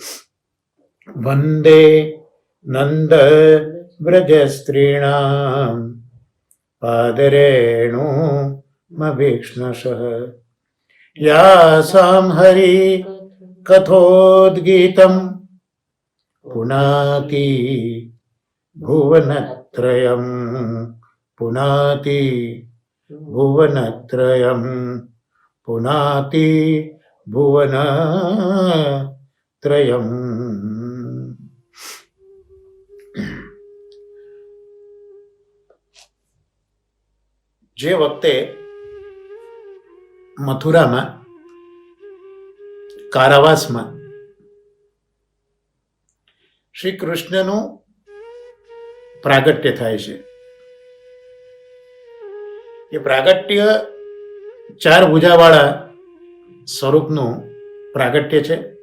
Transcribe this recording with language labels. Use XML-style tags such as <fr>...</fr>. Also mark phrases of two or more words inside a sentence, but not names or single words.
<sa>वन्दे नन्दव्रजस्त्रीणां पादरेणुमभीक्ष्णशः यासां हरि कथोद्गीतं पुनाति भुवनत्रयं पुनाति भुवनत्रयं पुनाति भुवनत्रयम्।</sa> <gu>જે વખતે મથુરામાં કારાવાસમાં શ્રી કૃષ્ણનું પ્રાગટ્ય થાય છે, એ પ્રાગટ્ય ચાર ભુજાવાળા સ્વરૂપનું પ્રાગટ્ય છે.</gu>